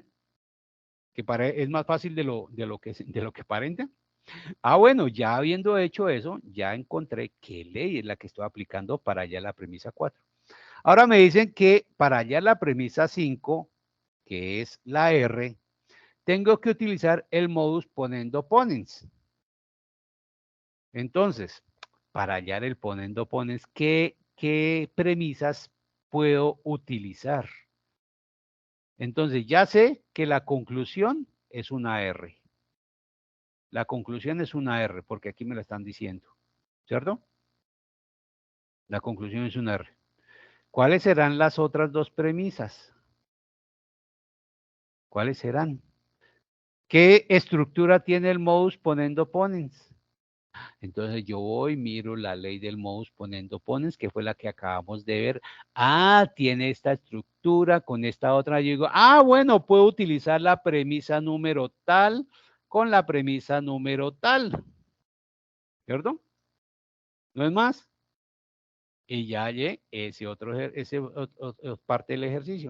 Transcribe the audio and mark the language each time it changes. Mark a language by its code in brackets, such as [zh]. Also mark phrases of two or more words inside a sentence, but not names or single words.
[es] Que es más fácil de lo que aparenta. Ah, bueno, ya habiendo hecho eso, ya encontré qué ley es la que estoy aplicando para hallar la premisa 4. Ahora me dicen que para hallar la premisa 5, que es la R, tengo que utilizar el [la] modus ponendo ponens. [es] Entonces, para hallar el [la] ponendo ponens, [es] ¿qué premisas puedo utilizar? Entonces, ya sé que la conclusión es una R. La conclusión es una R, porque aquí me la están diciendo, ¿cierto? La conclusión es una R. ¿Cuáles serán las otras dos premisas? ¿Cuáles serán? ¿Qué estructura tiene el [la] modus ponendo ponens? [es] Entonces yo voy, miro la ley del [la] modus ponendo ponens, [es] que fue la que acabamos de ver. Ah, tiene esta estructura con esta otra. Yo digo, ah, bueno, puedo utilizar la premisa número tal con la premisa número tal. ¿Cierto? ¿No es más? Y ya hallé ese parte del ejercicio.